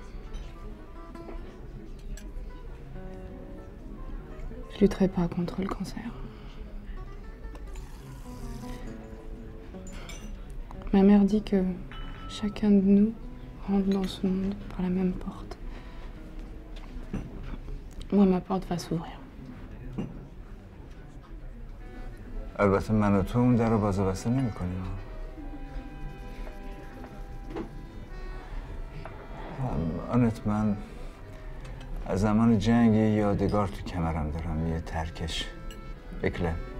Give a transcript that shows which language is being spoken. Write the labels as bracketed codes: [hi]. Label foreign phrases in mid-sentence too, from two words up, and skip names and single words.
[fr] Je lutterai pas contre le cancer. Ma mère dit que chacun de nous rentre dans ce monde par la même porte. Moi, ma porte va s'ouvrir. [fa] البته من و تو اون در رو باز و بسته نمی‌کنیم. آنت من از زمان جنگ یه یادگار تو کمرم دارم، یه ترکش بکله.